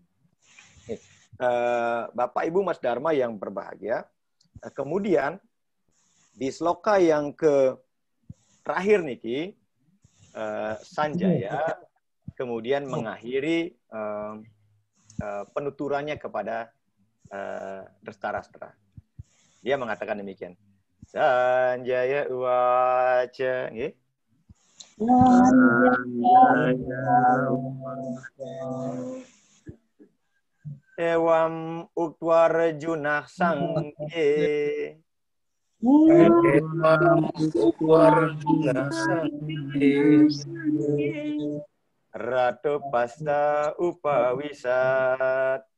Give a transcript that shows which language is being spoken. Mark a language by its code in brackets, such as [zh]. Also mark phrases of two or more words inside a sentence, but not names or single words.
[id] Bapak Ibu Mas Dharma yang berbahagia, kemudian di sloka yang terakhir Niki, Sanjaya kemudian mengakhiri penuturannya kepada Dhritarashtra. Dia mengatakan demikian. [sa] Sanjaya uwaca. Ewam uktwarjunah sangke. Ratu pasta upawisat.